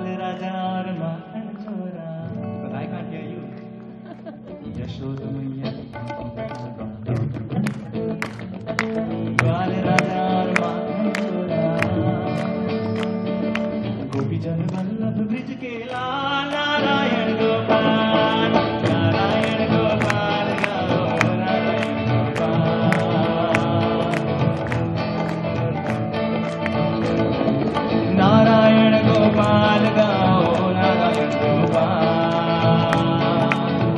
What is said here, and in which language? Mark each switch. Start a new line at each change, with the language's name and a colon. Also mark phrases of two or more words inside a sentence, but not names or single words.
Hindi: राजा और माखन चोरा.
English: But I can't hear you.
Hindi: यशोदा मैया ग्वाल राजा और माखन चोरा. गोपी जन वल्लभ ब्रिज के लाल नारायण गोपाल. नारायण गोपाल गाओ नारायण गोपाल. नारायण गोपाल गाओ नारायण गोपाल.